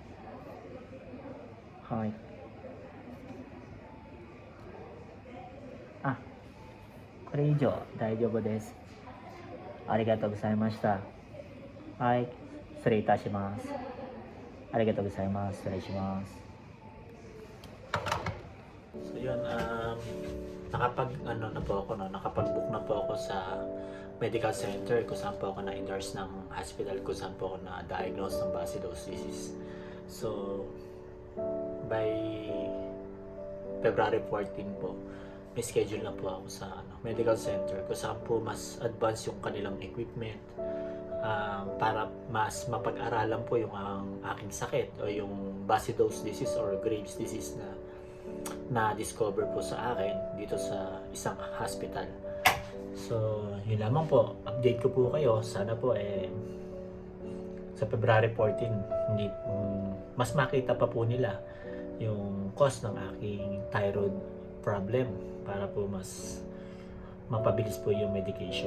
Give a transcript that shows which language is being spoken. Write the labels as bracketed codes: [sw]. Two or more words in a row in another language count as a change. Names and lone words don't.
[ja] はい。これ以上大丈夫です。ありがとうございました。はい。失礼いたします。ありがとうございます。失礼します。 [tl] So yun, nakapag-book na po ako sa medical center kung saan po ako na-nurse ng hospital kung saan po ako na-diagnose ng basidosis. So, by February 14 po, may schedule na po ako sa medical center kung saan po mas advanced yung kanilang equipment para mas mapag-aralan po yung aking sakit o yung basidosis disease or [en] Graves disease [tl] na discover po sa akin dito sa isang hospital. So, yun lamang po. Update ko po kayo. Sana po sa February 14 mas makita pa po nila yung cause ng aking [en] thyroid problem [tl] para po mas mapabilis po yung medication.